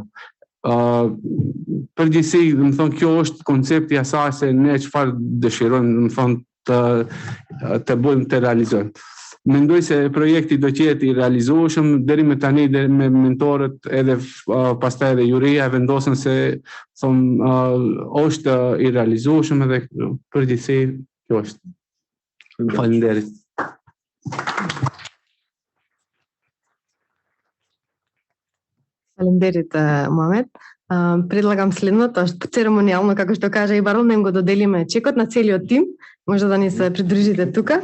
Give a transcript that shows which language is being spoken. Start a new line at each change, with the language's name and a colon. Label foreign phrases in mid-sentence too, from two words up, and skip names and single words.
Albanian: Përgjithësi, domethënë, kjo është koncepti I asaj se ne çfarë dëshirojmë, domethënë, të bëjmë, të realizojmë. Mendoj se projekti do të jetë I realizueshëm deri më tani, deri me mentorët edhe pastaj edhe juria e vendosën se është I realizueshëm edhe përgjithësi kjo është. Faleminderit. Фалендерит, Муамет.
Macedonian: Предлагам следното, церемонијално, како што кажа И Барон, нем го доделиме чекот на целиот тим. Може да ни се придружите тука.